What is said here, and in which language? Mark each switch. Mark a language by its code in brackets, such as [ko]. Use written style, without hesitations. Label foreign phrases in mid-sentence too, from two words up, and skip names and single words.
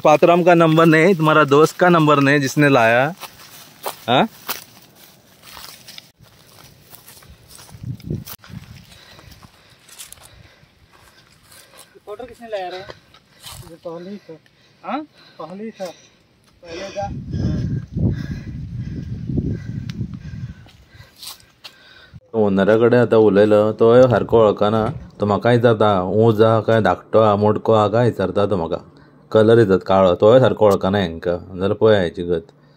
[hi] पात्रम का नंबर नहीं, तुम्हारा दोस्त का नंबर नहीं जिसने लाया। हाँ, फोटो किसने लाया रे? ये पहले ही था। हाँ, पहले ही था। पहले का [kok] ओनराकडे आतां उलयलो तो सारको वळखना. तो म्हाका विचारता ऊंच आहा काय धाकटो आहा मोडको आहा काय विचारता तो म्हाका. कलर विचारता काळो. तो सारको वळखना हेंकां. जाल्यार पळय हेची गत.